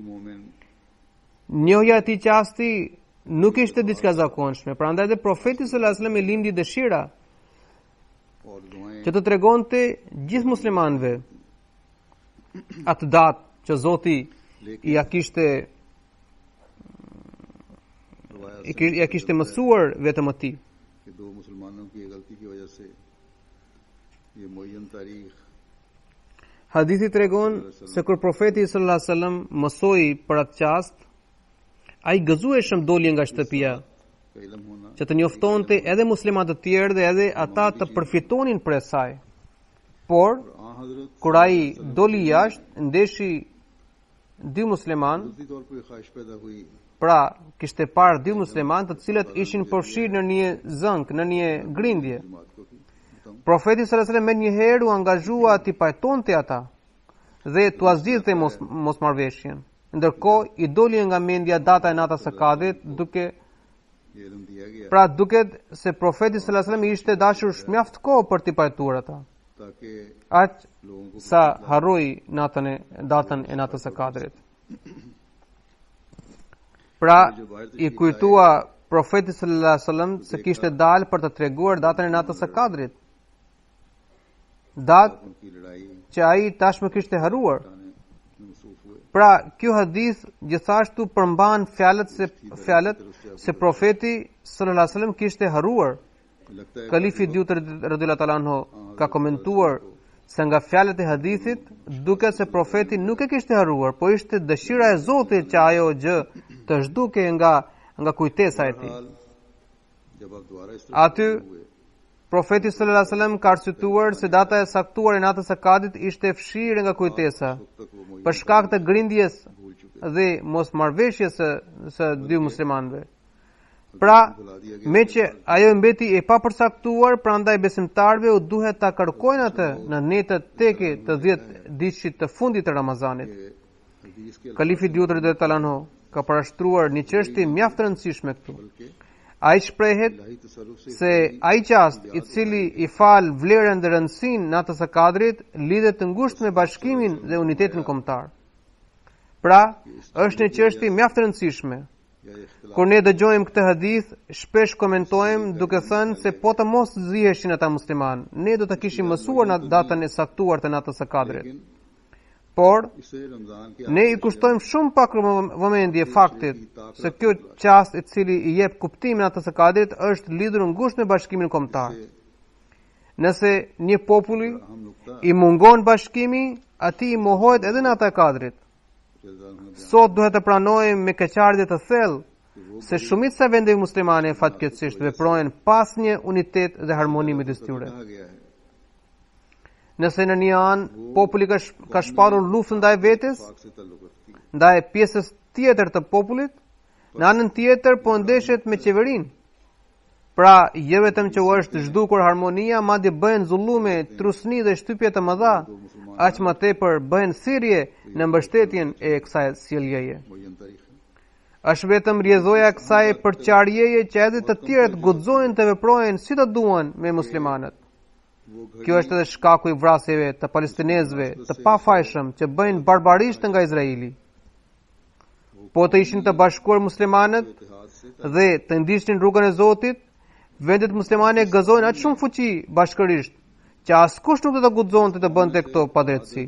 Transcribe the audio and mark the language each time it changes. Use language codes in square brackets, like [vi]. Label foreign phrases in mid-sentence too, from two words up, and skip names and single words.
[sq] Njohja e atij qasti nuk ishte diçka zakonshme, prandaj dhe profeti [ar] صلى الله عليه وسلم [sq] e lindi dëshira që të tregonte gjithë muslimanëve atë datë që Zoti ja kishte mësuar vetëm atij. [ur] کہ دو مسلمانوں کی غلطی کی وجہ سے یہ معین تاریخ [sq] Hadithi tregon se kur profeti [ar] صلى الله عليه وسلم [sq] mësoi për atë qast, ai gëzueshëm doli nga shtëpia, [ur] کا علم ہونا [sq] që të njoftonte edhe muslimanët të tjerë dhe edhe ata të përfitonin prej saj. Por [ur] آں حضرت [sq] kur ai doli jashtë, ndeshi dy musliman, [ur] قدرتی طور پر خواہش پیدا ہوئی [sq] pra kishte parë dy musliman të cilët ishin përfshirë në një zënk, në një grindje. [ur] جماعت کو کہ [sq] Profeti [ar] صلى الله عليه وسلم [sq] me njëherë u angazhua ti pajtonte ata dhe tu azgjidhte mosmarrveshjen. Ndërkohë i doli nga mendja data e natës së Kadrit, duke [ur] یہ علم دیا گیا [sq] pra duket se profeti [ar] صلى الله عليه وسلم [sq] ishte dashur mjaft kohë për t'i pajtuar ata. [ur] ताकि [sq] Aq [ur] لوگوں کو [sq] sa harroi datën e natës së Kadrit. Pra i kujtua profeti [ar] صلى الله عليه وسلم [sq] se kishte dalë për të treguar datën e natës së Kadrit. Datë [ur] ان کی لڑائی [sq] që ai tashmë kishte haruar. [ur] میں مصروف ہوئے [sq] Pra, kjo hadith gjithashtu përmban fjalët se profeti [ar] صلى الله عليه وسلم [sq] kishte haruar. [ur] لگتا ہے [sq] Kalifi i dytë [ar] رضي الله تعالى عنه [sq] ka komentuar se nga fjalët e hadithit duket se profeti nuk e kishte haruar, po ishte dëshira e Zotit që ajo gjë të zhduke nga kujtesa e tij. [ur] حال جب آپ دوبارہ اس [sq] Aty profeti [ar] صلى الله عليه وسلم [sq] ka arsyetuar se data e saktuar e natës së Kadrit ishte fshirë nga kujtesa [ur] تک وہ معین [sq] për shkak të grindjes [ur] بھول چکے [sq] dhe mosmarrveshjes së dy muslimanëve. Pra, me që ajo mbeti e papërcaktuar, prandaj besimtarëve u duhet ta kërkojnë atë në netët teke të 10 ditësh të fundit të Ramazanit. [ur] حدیث کے [sq] Kalifi i dytë [ar] رضي الله تعالى عنه [sq] ka parashtruar një çështje mjaft të rëndësishme këtu. [ur] बल्कि [sq] Ai shprehet [ur] الہی تصرف سے [sq] se ai qast i cili i fal vlerën dhe rëndësinë natës së Kadrit lidhet të ngushtë me bashkimin dhe unitetin kombëtar. Pra, është një çështje mjaft e rëndësishme. [ur] یا اختلاف [sq] Kur ne dëgjojmë këtë hadith, shpesh komentojmë duke thënë se po të mos ziheshin ata musliman, ne do të kishim mësuar në datën e saktuar të natës së Kadrit. [ur] लेकिन [sq] Por [ur] اسے رمضان کے [sq] ne i kushtojmë shumë pak vëmendje faktit se kjo qast i cili i jep kuptimin natës së Kadrit është lidhur ngushtë me bashkimin kombëtar. Nëse një populli [ur] ہم نکتہ [sq] i mungon bashkimi, atij i mohohet edhe nata e Kadrit. [ur] رمضان میں [sq] Sot duhet të pranojmë me keqardhje të thellë se shumica e vendeve muslimane fatkeqësisht veprojnë pas një unitet dhe harmoni midis tyre. [ur] کہا گیا ہے [sq] Nëse në një anë populli ka shparur luftë ndaj vetes, [ur] پاک سے تعلق رکھتی ہے [sq] ndaj pjesës tjetër të popullit, në anën tjetër po ndeshet me qeverinë. Pra, jo vetëm që u është zhdukur harmonia, madje bëhen zullume, trusni dhe shtypje të mëdha, aq më tepër bëhen thirrje në mbështetjen e kësaj sjelljeje. [ur] معین تاریخ ہے [sq] Është vetëm rrjedhoja e kësaj përçarjeje që edhe të tjerët guxojnë të veprojnë si të duan me muslimanët. [ur] وہ گھر [sq] Kjo është edhe shkaku i vrasjeve të palestinezëve të pafajshëm që bëjnë barbarisht nga Izraeli. Po të ishin të bashkuar muslimanët [ur] اتحاد سے [sq] dhe të ndiqnin rrugën e Zotit, vendet muslimane gëzojnë aq shumë fuqi bashkërisht që askush nuk do të guxonte të bënte këto padrejtësi.